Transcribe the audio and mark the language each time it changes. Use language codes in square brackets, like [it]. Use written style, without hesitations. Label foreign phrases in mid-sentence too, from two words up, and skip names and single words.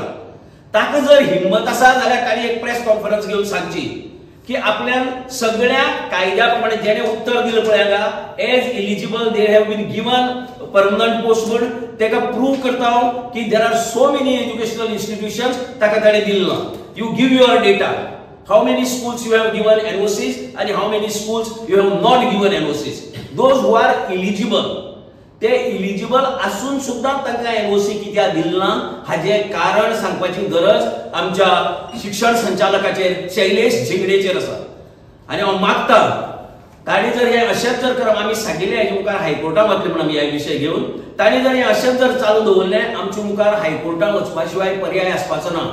[kok] ताका जर हिम्मत आसा जाल्यार ताणी एक [en] press conference [kok] घेवन सांगची की आपल्यान सगळ्या कायद्या प्रमाणे जेणे उत्तर दिलं पळय हांगा [en] as eligible they have been given permanent post [kok] म्हण तेका प्रूव करता की [en] there are so many educational institutions [kok] ताका ताणें दिल्लो. [en] You give your data how many schools you have given NOCs आणि how many schools you have not given NOCs. those who are eligible [kok] ते इलिजिबल असून सुद्धा तांकां एनओसी कित्याक दिलना हाजे कारण सांगपाची गरज आमच्या शिक्षण संचालकाचेर शैलेश झिंगडेचेर आसा. आनी हांव मागता ताणी जर हे अशेंच जर कर आमी सांगिल्लें हेजे मुखार हायकोर्टाक वतले म्हणून आमी ह्या विशय घेवन ताणी जर हे अशेंच जर चालू दवरलें आमच्या मुखार हायकोर्टाक वचपा शिवाय पर्याय आसपाचो ना.